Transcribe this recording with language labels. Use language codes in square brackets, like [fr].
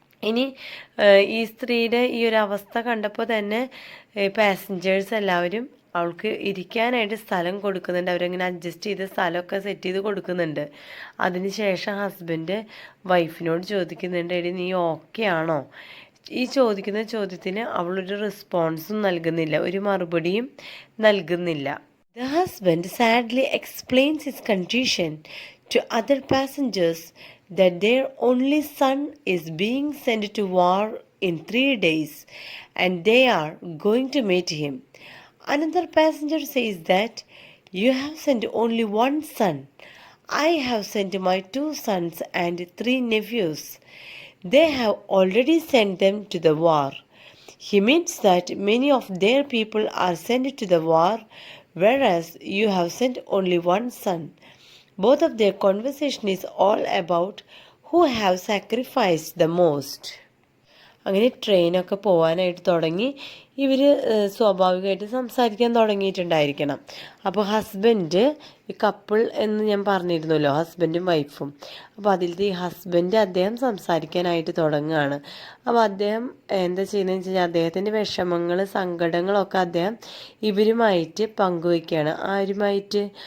[ml] ഇനി ഈ സ്ത്രീയുടെ ഈ ഒരു അവസ്ഥ കണ്ടപ്പോൾ തന്നെ പാസഞ്ചേഴ്സ് എല്ലാവരും അവൾക്ക് ഇരിക്കാനായിട്ട് സ്ഥലം കൊടുക്കുന്നുണ്ട്. അവരങ്ങനെ അഡ്ജസ്റ്റ് ചെയ്ത് സ്ഥലമൊക്കെ സെറ്റ് ചെയ്ത് കൊടുക്കുന്നുണ്ട്. അതിനുശേഷം ഹസ്ബൻഡ് വൈഫിനോട് ചോദിക്കുന്നുണ്ട്, എടി നീ ഓക്കെ ആണോ? ഈ ചോദിക്കുന്ന ചോദ്യത്തിന് അവളൊരു റെസ്പോൺസും നൽകുന്നില്ല, ഒരു മറുപടിയും നൽകുന്നില്ല. [en] The husband sadly explains his condition to other passengers that their only son is being sent to war in 3 days and they are going to meet him. Another passenger says that you have sent only one son. I have sent my 2 sons and 3 nephews. They have already sent them to the war. He means that many of their people are sent to the war, whereas you have sent only one son. Both of their conversation is all about who have sacrificed the most. [ml] അങ്ങനെ ട്രെയിനൊക്കെ പോകാനായിട്ട് തുടങ്ങി. ഇവർ സ്വാഭാവികമായിട്ട് സംസാരിക്കാൻ തുടങ്ങിയിട്ടുണ്ടായിരിക്കണം. അപ്പോൾ husband ഈ couple എന്ന് ഞാൻ പറഞ്ഞിരുന്നല്ലോ, ഹസ്ബൻഡും വൈഫും. അപ്പോൾ അതിലത്തെ ഈ ഹസ്ബൻഡ് അദ്ദേഹം സംസാരിക്കാനായിട്ട് തുടങ്ങുകയാണ്. അപ്പോൾ അദ്ദേഹം എന്താ ചെയ്യുന്നതെന്ന് വെച്ച് കഴിഞ്ഞാൽ അദ്ദേഹത്തിൻ്റെ വിഷമങ്ങൾ സങ്കടങ്ങളൊക്കെ അദ്ദേഹം ഇവരുമായിട്ട് പങ്കുവയ്ക്കുകയാണ്. ആരുമായിട്ട്?